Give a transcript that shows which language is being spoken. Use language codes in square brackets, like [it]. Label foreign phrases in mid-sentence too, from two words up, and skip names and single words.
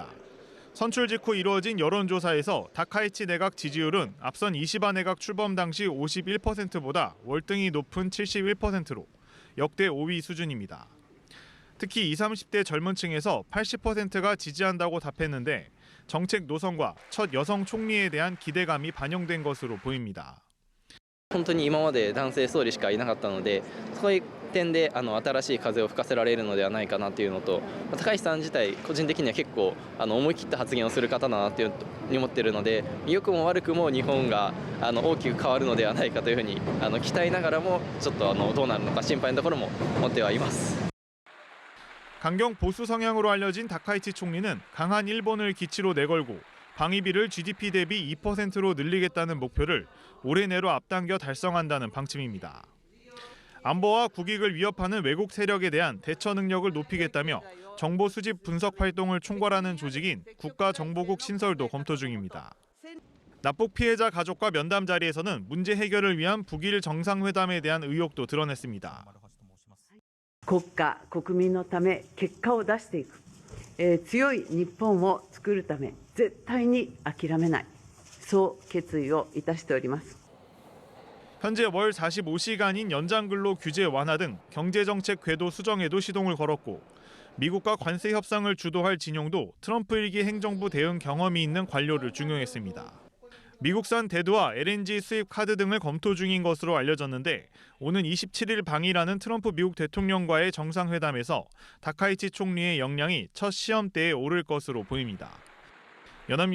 [ko] 선출 직후 이루어진 여론조사에서 다카이치 내각 지지율은 앞선 이시바 내각 출범 당시 51%보다 월등히 높은 71%로 역대 5위 수준입니다. 특히 20, 30대 젊은 층에서 80%가 지지한다고 답했는데 정책 노선과 첫 여성 총리에 대한 기대감이 반영된 것으로 보입니다. [ja] 本当に今まで男性総理しかいなかったので、そういう点で新しい風を吹かせられるのではないかなというのと、高市さん自体個人的には結構思い切った発言をする方だなというふうに思っているので、良くも悪くも日本が大きく変わるのではないかというふうに期待ながらもちょっとどうなるのか心配なところも持ってはいます。 [ko] 강경 보수 성향으로 알려진 다카이치 총리는 강한 일본을 기치로 내걸고 방위비를 GDP 대비 2%로 늘리겠다는 목표를 올해 내로 앞당겨 달성한다는 방침입니다. 안보와 국익을 위협하는 외국 세력에 대한 대처 능력을 높이겠다며 정보 수집 분석 활동을 총괄하는 조직인 국가정보국 신설도 검토 중입니다. 납북 피해자 가족과 면담 자리에서는 문제 해결을 위한 북일 정상회담에 대한 의욕도 드러냈습니다. [ja] 国家国民のため結果を出していく、強い日本を作るため絶対に諦めない、そう決意をいたしております。 [ko] 현재 월 45시간인 연장 근로 규제 완화 등 경제 정책 궤도 수정에도 시동을 걸었고 미국과 관세 협상을 주도할 진용도 트럼프 일기 행정부 대응 경험이 있는 관료를 중용했습니다. 미국산 대두와 LNG 수입 카드 등을 검토 중인 것으로 알려졌는데 오는 27일 방일하는 트럼프 미국 대통령과의 정상회담에서 다카이치 총리의 역량이 첫 시험대에 오를 것으로 보입니다.